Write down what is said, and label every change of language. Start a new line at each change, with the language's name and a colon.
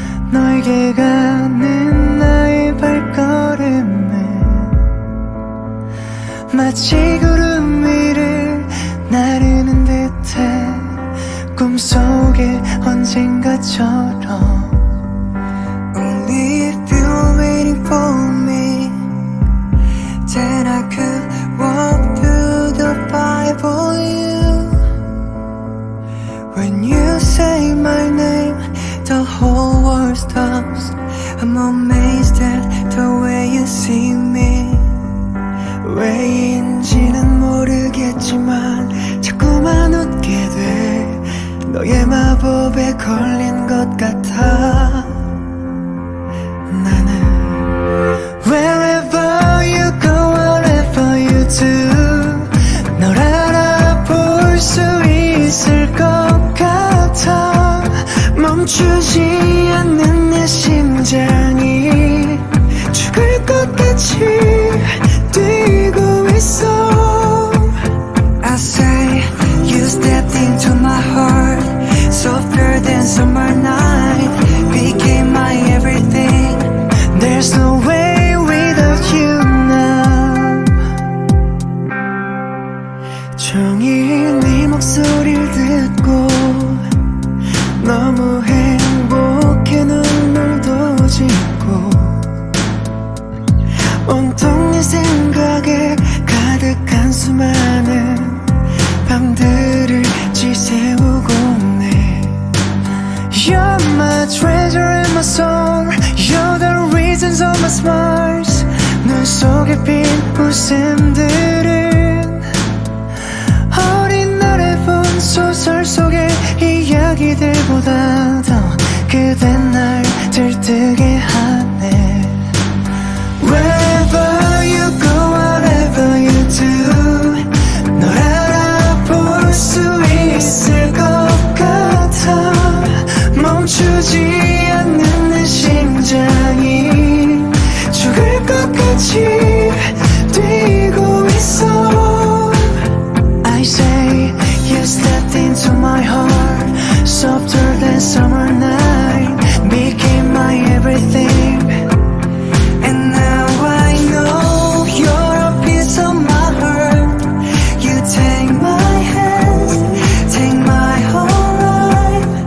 Korean: 너에게 가는 나의 발걸음은 마치 구름 위를 나르는 듯해 꿈속에 언젠가처럼
English: Only if you're waiting for me, then I could walk through the fire for you. When you say my name, the whole world stops. I'm amazed at the way you see me.
Korean: 왜인지는 모르겠지만 자꾸만 웃게 돼. 너의 마법에 걸린 것 같아. 나는
English: Wherever you go, whatever you do,
Korean: 널 알아볼 수 있을 것 같아. 멈추지 않는 내 심장이 죽을 것 같이 뛰고 있어.
English: I say you stepped into my heart, softer than summer night, became my everything. There's no way without you now.
Korean: 종일 네 목소리를 듣고 너무 행복해 눈물도 짓고 온통 네 생각에 가득한 수많은 밤들을 지새우고 네.
English: You're my treasure and my soul, you're the reasons of my smiles.
Korean: 눈 속에 핀 웃음들은 어린 날에 본 소설 속의 이야기들보다 더 그대 날 들뜨게 하네.
English: Wherever you go, whatever you do,
Korean: 널 알아볼 수 있을 것 같아. 멈추지 않는 내 심장이 죽을 것 같이 뛰고 있어.
English: I say you stepped into my heart, softer than summer night, became my everything. And now I know you're a piece of my heart. You take my hands, take my whole life.